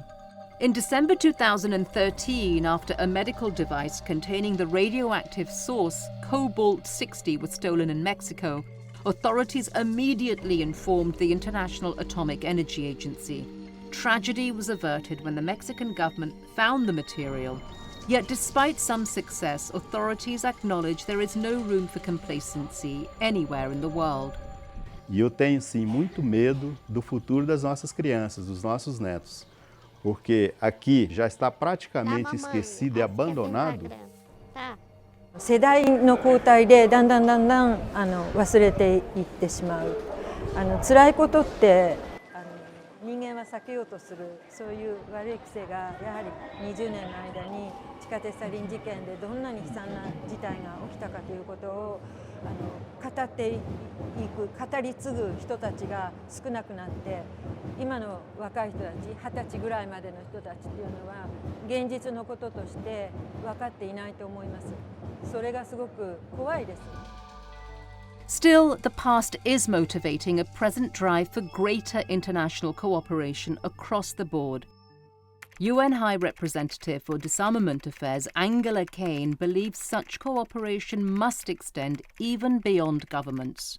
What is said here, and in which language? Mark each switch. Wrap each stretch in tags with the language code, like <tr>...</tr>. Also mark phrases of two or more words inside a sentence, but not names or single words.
<en>In December 2013, after a medical device containing the radioactive source cobalt-60 was stolen in Mexico, authorities immediately informed the International Atomic Energy Agency. Tragedy was averted when the Mexican government found the material. Yet despite some success, authorities acknowledge there is no room for complacency anywhere in the world.</en> <pt>E eu tenho sim muito medo do futuro das nossas crianças, dos nossos netos, porque aqui já está praticamente esquecido e abandonado.</pt> <ja>世代の交代でだんだん忘れていってしまう。辛いことって人間は避けようとするそういう悪い癖がやはり 20年の間に地下鉄サリン事件でどんなに悲惨な事態が起きたかということを語っていく語り継ぐ人たちが少なくなって今の若い人たち20歳ぐらいまでの人たちというのは現実のこととして分かっていないと思います。それがすごく怖いです。</ja> <en>Still, the past is motivating a present drive for greater international cooperation across the board. UN High Representative for Disarmament Affairs Angela Kane believes such cooperation must extend even beyond governments.</en>